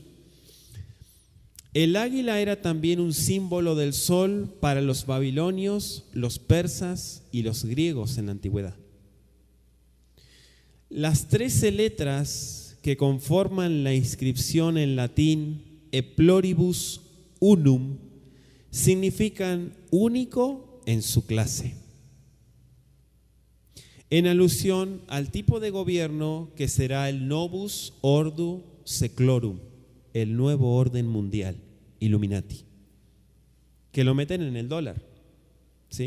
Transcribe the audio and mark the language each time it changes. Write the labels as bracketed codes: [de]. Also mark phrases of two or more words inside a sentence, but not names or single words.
[es] El águila era también un símbolo del sol para los babilonios, los persas y los griegos en la antigüedad. Las 13 letras que conforman la inscripción en latín [la] E pluribus unum [es] significan único en su clase, en alusión al tipo de gobierno que será el [la] Novus Ordo Seclorum, [es] el nuevo orden mundial, Illuminati, que lo meten en el dólar, ¿sí?